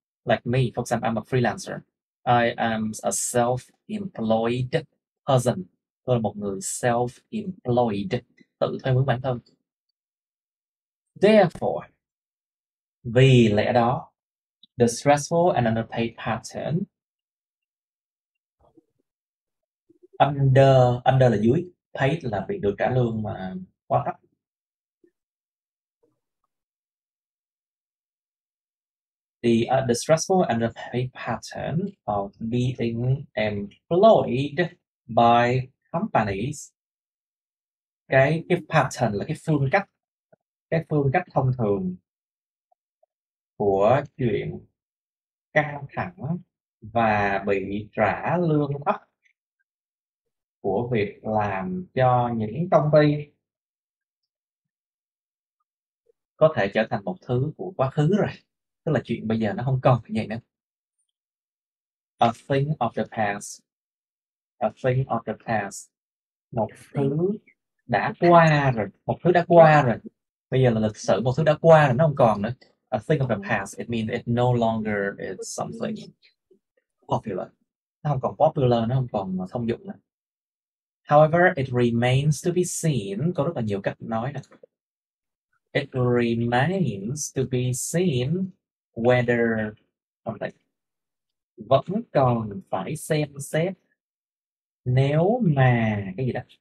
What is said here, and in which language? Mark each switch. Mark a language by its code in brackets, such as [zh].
[en] Like me, for example, I'm a freelancer. I am a self-employed person. [vi] Tôi là một người self-employed, tự thuê mướn bản thân. [en] Therefore, [vi] vì lẽ đó, [en] the stressful and underpaid pattern, [vi] under là dưới, paid là việc được trả lương mà quá thấp. [en] The stressful and underpaid pattern of being employed by companies. [vi] Cái pattern là cái phương cách thông thường của chuyện căng thẳng và bị trả lương thấp của việc làm cho những công ty có thể trở thành một thứ của quá khứ rồi. Tức là chuyện bây giờ nó không còn như vậy nữa. [en] A thing of the past. A thing of the past. [vi] Một thứ đã qua rồi. Một thứ đã qua rồi. Bây giờ là lịch sử, một thứ đã qua rồi, nó không còn nữa. [en] A thing of the past, it means it no longer is something popular. [vi] Nó không còn popular, nó không còn thông dụng nữa. [en] However, it remains to be seen. [vi] Có rất là nhiều cách nói nè. [en] It remains to be seen whether something [vi] vẫn còn phải xem xét nếu mà cái gì đó.